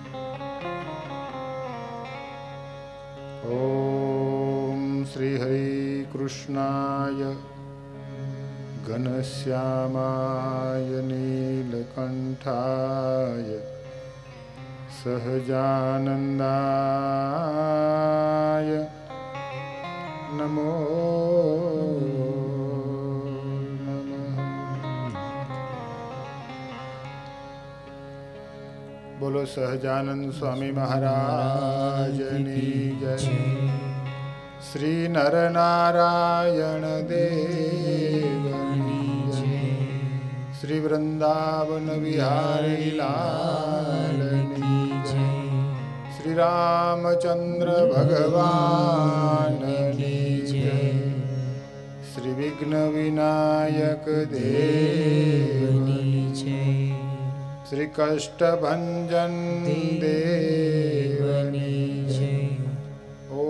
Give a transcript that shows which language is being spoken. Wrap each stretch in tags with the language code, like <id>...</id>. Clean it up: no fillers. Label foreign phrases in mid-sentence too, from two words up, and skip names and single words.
<sa>ॐ श्रीहरिकृष्णाय घनश्यामाय नीलकण्ठाय सहजानन्दाय नमो</sa> <hi>बोलो सहजानंद स्वामी महाराज की जय। श्री नर नारायण देव की जय। श्री वृंदावन बिहारी लाल की जय। श्री रामचंद्र भगवान की जय। श्री विघ्न विनायक देव की जय।</hi> <gu>શ્રી કષ્ટભંજન દેવની જય।</gu>